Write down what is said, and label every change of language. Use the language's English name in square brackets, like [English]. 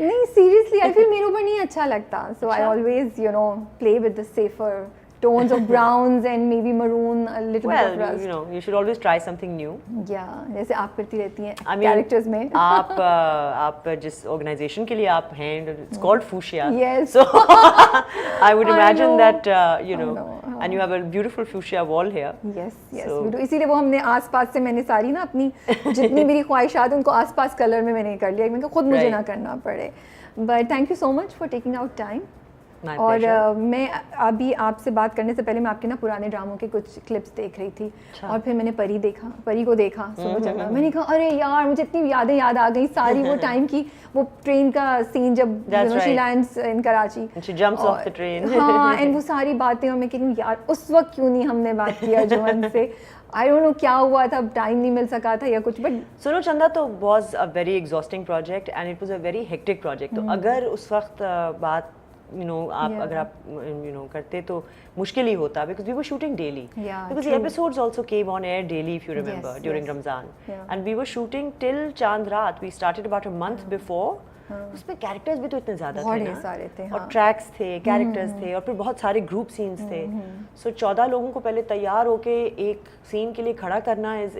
[English] No, seriously, I feel [Urdu] میرے اوپر نہیں اچھا لگتا. [English] So I always, play with the safer tones of browns and maybe maroon, a little bit of rust. Well, you should always try something new. [Urdu] Yeah, جیسے آپ کرتی رہتی ہیں characters میں. آپ جس organization کے لیے آپ ہیں, [English] it's called Fuchsia. Yes. So I would imagine that, and you have a beautiful fuchsia wall here. [Urdu] Yes, اسی لیے وہ ہم نے آس پاس سے میں نے ساری نا اپنی جتنی میری خواہشات ان کو آس پاس کلر میں نے کر لیا, میں کہ خود مجھے نہ کرنا پڑے. [English] But thank you so much for taking out time. [Urdu] اور میں ابھی آپ سے بات کرنے سے پہلے میں آپ کے نا پرانے ڈراموں کے کچھ کلپس دیکھ رہی تھی, اور پھر میں نے پری کو دیکھا سنو چندا. میں نے کہا ارے یار مجھے اتنی یادیں یاد آ گئی ساری وہ ٹائم کی, وہ ٹرین کا سین جب [English] she lands in Karachi, [Urdu] ہاں, اینڈ وہ ساری باتیں, اور میں کہتی ہوں یار اس وقت کیوں نہیں ہم نے بات کیا ارجمند سے. [English] I don't know [Urdu] کیا ہوا تھا, ٹائم نہیں مل سکا تھا یا کچھ. [English] But سنو چندا تو was a very exhausting project and it was a very hectic project. [Urdu] تو اگر اس وقت بات اگر آپ کرتے تو مشکل ہی ہوتا, [English] because we were shooting daily, because the episodes also came on air daily, if you remember, during Ramzan, and we were shooting till Chand Raat. We started about a month before. [Urdu] اس میں characters بھی تو اتنے زیادہ تھے نا, اور treks تھے, characters تھے, اور پھر بہت سارے گروپ سینس تھے. سو 14 لوگوں کو پہلے تیار ہو کے ایک سین کے لیے کھڑا کرنا